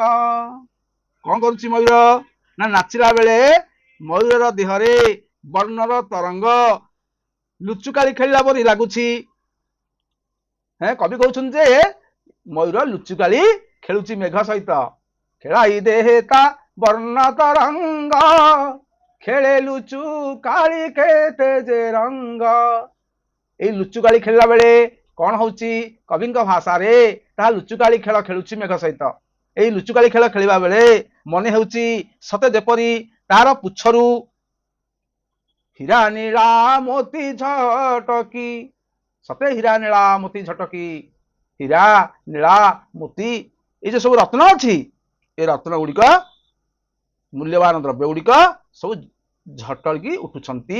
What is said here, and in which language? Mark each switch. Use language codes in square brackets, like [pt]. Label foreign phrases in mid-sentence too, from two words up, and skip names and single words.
[or] କଣ କରୁଛି ମୟୂର ନା ନାଚିଲା ବେଳେ ମୟୂରର ଦେହରେ ବର୍ଣ୍ଣର ତରଙ୍ଗ ଲୁଚୁକାଳି ଖେଳିଲା ପରି ଲାଗୁଛି। କବି କହୁଛନ୍ତି ଯେ ମୟୂର ଲୁଚୁକାଳି ଖେଳୁଛି ମେଘ ସହିତ। ଖେଳାଇ ଦେ ତା ବର୍ଣ୍ଣ ତରଙ୍ଗ ଖେଳେ ଲୁଚୁ କାଳି କେତେ ଯେ ରଙ୍ଗ। এই লুচুকাଳି ଖେଳିଲା ବେଳେ କଣ ହଉଛି କବିଙ୍କ ଭାଷାରେ ତାହା ଲୁଚୁକାଳି ଖେଳ ଖେଳୁଛି ମେଘ ସହିତ। ଏଇ ଲୁଚୁକାଳି ଖେଳ ଖେଳିବା ବେଳେ ମନେ ହେଉଛି ସତେ ଯେପରି ତାର ପୁଛରୁ ହୀରା ନୀଳା ମୋତି ଝଟକି, ସତେ ହୀରା ନୀଳା ମୋତି ଝଟକି, ହୀରା ନୀଳା ମୋତି ଏଇ ଯେ ସବୁ ରତ୍ନ ଅଛି ଏ ରତ୍ନ ଗୁଡ଼ିକ ମୂଲ୍ୟବାନ ଦ୍ରବ୍ୟ ଗୁଡ଼ିକ ସବୁ ଝଟକି ଉଠୁଛନ୍ତି।